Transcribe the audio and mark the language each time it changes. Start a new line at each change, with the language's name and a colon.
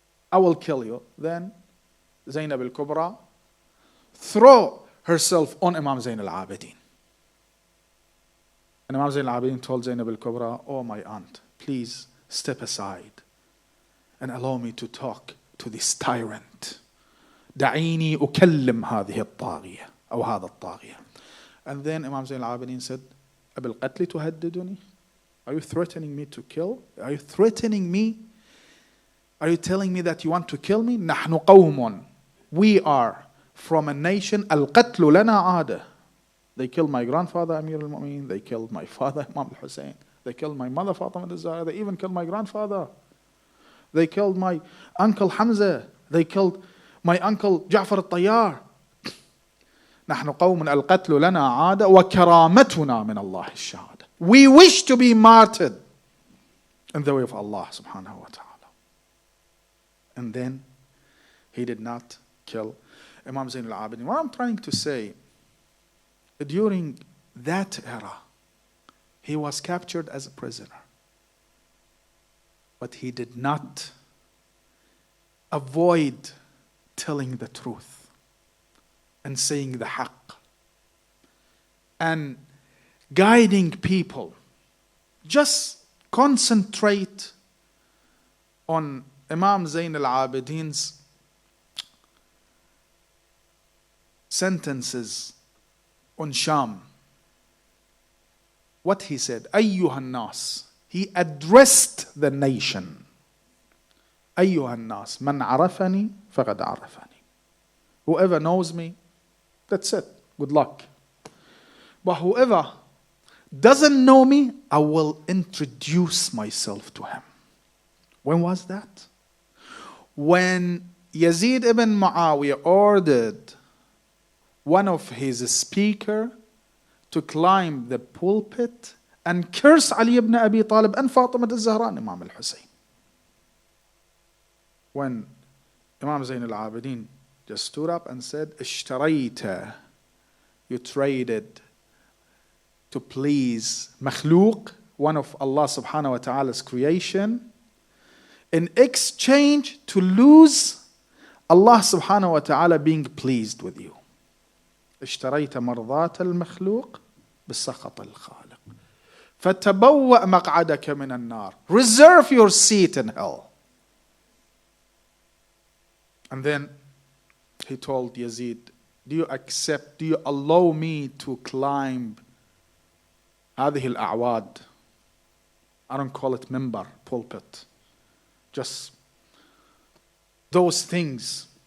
English: I will kill you. Then Zainab al-Kubra throw herself on Imam Zain al-Abidin. And Imam Zain al-Abidin told Zainab al-Kubra, oh my aunt, please step aside and allow me to talk to this tyrant.
Arabic: دعيني أكلم هذه الطاغية أو هذا الطاغية.
English: And then Imam Zain al-Abidin said,
Arabic: أبالقتل تهددني?
English: Are you threatening me to kill? Are you threatening me? Are you telling me that you want to kill me?
Arabic: نحن قوم.
English: We are from a nation.
Arabic: القتل لنا عادة.
English: They killed my grandfather Amir al-Mu'minin. They killed my father Imam al-Hussein. They killed my mother Fatima al-Zahra. They even killed my grandfather. They killed my uncle Hamza. They killed my uncle Ja'far al-Tayyar.
Arabic: نحن قوم القتل لنا عادة وكرامتنا من الله الشهادة.
English: We wish to be martyred in the way of Allah subhanahu wa ta'ala. And then he did not kill Imam Zain al-Abidin. What I'm trying to say, during that era, he was captured as a prisoner. But he did not avoid telling the truth and saying the haqq and guiding people. Just concentrate on Imam Zain al-Abidin's sentences on Sham. What he said,
Arabic: أيها الناس,
English: he addressed the nation.
Arabic: أيها الناس من عرفني فقد عرفني.
English: Whoever knows me, that's it. Good luck. But whoever doesn't know me, I will introduce myself to him. When was that? When Yazid ibn Muawiyah ordered one of his speakers to climb the pulpit and curse Ali ibn Abi Talib and Fatima al-Zahra and Imam al-Hussein. When Imam Zain al-Abidin just stood up and said,
Arabic: اشتريت,
English: you traded to please makhluq, one of Allah subhanahu wa ta'ala's creation, in exchange to lose Allah subhanahu wa ta'ala being pleased with you.
Arabic: اشتريت مرضات المخلوق بسخط الخالق فتبوأ مقعدك من النار.
English: Reserve your seat in hell. And then he told Yazid, do you allow me to climb
Arabic: هذه الأعواد?
English: I don't call it minbar, pulpit. Just those things.